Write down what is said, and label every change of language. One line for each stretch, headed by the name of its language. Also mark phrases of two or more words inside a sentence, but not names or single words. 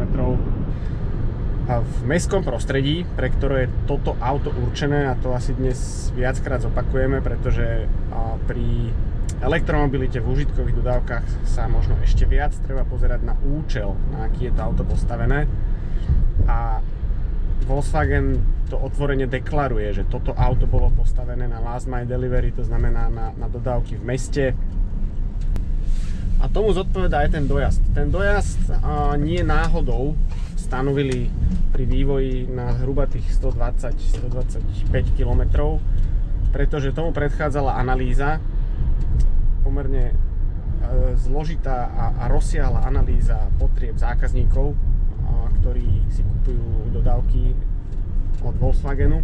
Slovak: A v mestskom prostredí, pre ktoré je toto auto určené, a to asi dnes viackrát zopakujeme, pretože pri elektromobilite v užitkových dodávkach sa možno ešte viac treba pozerať na účel, na aký je to auto postavené. A Volkswagen to otvorene deklaruje, že toto auto bolo postavené na
English: last mile delivery,
Slovak: to znamená na dodávky v meste. A tomu zodpovedá aj ten dojazd. Ten dojazd nie náhodou stanovili pri vývoji na zhruba tých 120-125 km, pretože tomu predchádzala analýza, pomerne zložitá a rozsiahla analýza potrieb zákazníkov, ktorí si kupujú dodávky od Volkswagenu.